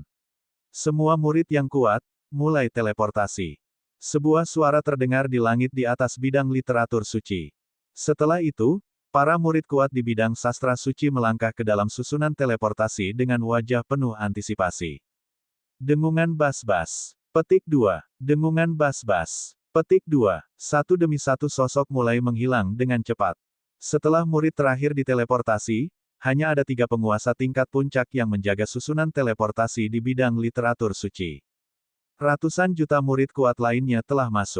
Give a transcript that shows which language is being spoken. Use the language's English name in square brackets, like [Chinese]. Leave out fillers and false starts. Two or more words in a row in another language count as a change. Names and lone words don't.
[Indonesian] Semua murid yang kuat, mulai teleportasi. Sebuah suara terdengar di langit di atas bidang literatur suci. Setelah itu, para murid kuat di bidang sastra suci melangkah ke dalam susunan teleportasi dengan wajah penuh antisipasi. Dengungan bas-bas. Petik 2. Dengungan bas-bas. Petik 2. Satu demi satu sosok mulai menghilang dengan cepat. Setelah murid terakhir diteleportasi, hanya ada 3 penguasa tingkat puncak yang menjaga susunan teleportasi di bidang literatur suci. Ratusan juta murid kuat lainnya telah masuk.